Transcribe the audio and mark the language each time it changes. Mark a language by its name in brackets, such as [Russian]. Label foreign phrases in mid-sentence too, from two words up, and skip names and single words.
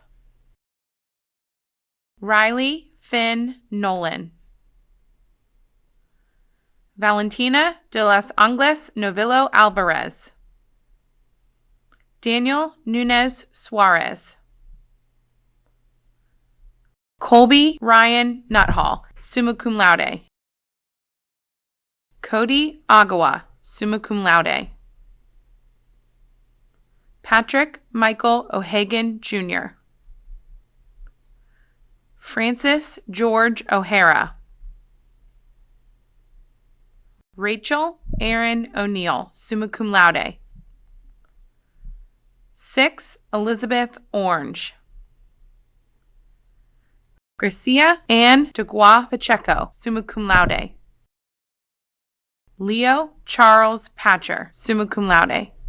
[English] Riley Finn Nolan. Valentina de los Angles Novillo Alvarez. Daniel Nunez Suarez. Colby Ryan Nuthall, [Latin] summa cum laude. [English] Cody Agawa, [Latin] summa cum laude. [English] Patrick Michael O'Hagan, Jr. Francis George O'Hara. Rachel Aaron O'Neill, [Latin] summa cum laude. [English] 6. Elizabeth Orange. Gracia Ann Degua Pacheco, [Latin] summa cum laude. [English] Leo Charles Patcher, [Latin] summa cum laude.